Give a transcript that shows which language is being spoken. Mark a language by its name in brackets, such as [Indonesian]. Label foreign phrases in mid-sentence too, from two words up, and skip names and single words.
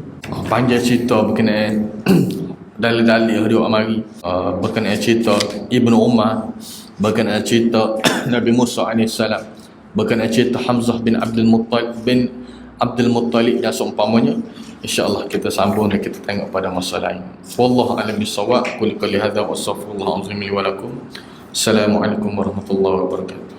[Malay] Panjang cerita berkenaan dalil-dalil dia mari, berkenaan cerita Ibnu Umar, berkenaan cerita Nabi Musa AS, berkenaan cerita Hamzah bin Abdul Muttalib dan seumpamanya. InsyaAllah kita sambung dan kita tengok pada masa lain. [Arabic] والله أعلم بالصواب. أقول قولي هذا وأستغفر الله العظيم لي ولكم. السلام عليكم ورحمة الله وبركاته.